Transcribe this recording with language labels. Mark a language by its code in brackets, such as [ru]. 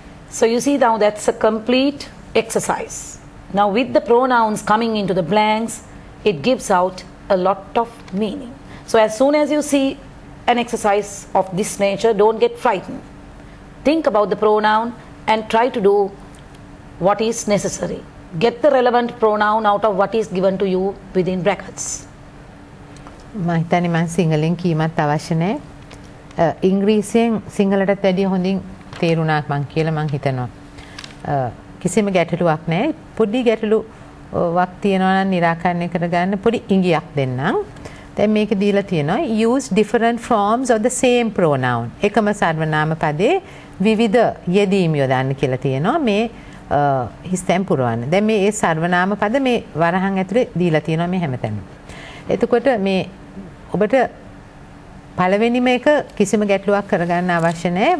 [en] So you see now that's a complete exercise. Now with the pronouns coming into the blanks, it gives out a lot of meaning. So as soon as you see an exercise of this nature, don't get frightened. Think about the pronoun and try to do what is necessary. Get the relevant pronoun out of what is given to you within brackets. [si] මම හිතන්නේ මම සිංහලෙන් කීමත් අවශ්‍ය නැහැ. ඉංග්‍රීසියෙන් සිංහලටත් වැඩිය හොඳින් තේරුණා මං කියලා මං හිතනවා. කිසිම ගැටලුවක් නැහැ. පොඩි ගැටලු වක් තියෙනවා නම් निराකරණය කරගන්න පොඩි ඉඟියක් දෙන්නම්. දැන් මේක දීලා තියෙනවා [en] use different forms of the same pronoun. [si] එකම සර්වනාම පදේ විවිධ යෙදීම් යොදන්න කියලා තියෙනවා මේ හිස්තැන් පුරවන්න. දැන් මේ සර්වනාම පද මේ වරහන් ඇතුලේ දීලා තියෙනවා මේ හැමතැනම. එතකොට මේ ඔබට පළවෙනිම එක කිසිම ගැටලුවක් කරගන්න අවශ්‍ය නැහැ.